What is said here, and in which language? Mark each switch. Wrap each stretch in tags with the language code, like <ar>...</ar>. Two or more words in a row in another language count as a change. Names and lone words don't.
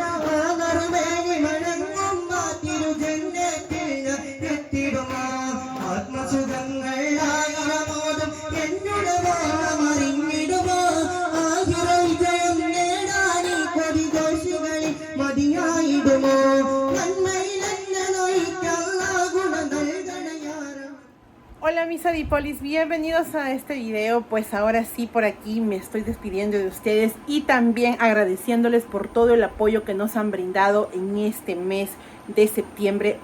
<ml>ആ നറുമേനി മണങ്ങും ആ തിരുജന്നത്തിൽ എത്തിടുമോ ആത്മസുഖങ്ങൾ ആയിരമോതും എന്നുടെ വാണമറിഞ്ഞിടുമോ ആയിര വിജയം നേടാനീ കൊടിഘോഷികളിൽ മതിയായിടുമോ</ml> <es>Hola mis adipolis, bienvenidos a este video. Pues ahora sí, por aquí me estoy despidiendo de ustedes y también agradeciéndoles por todo el apoyo que nos han brindado en este mes de septiembre.</es>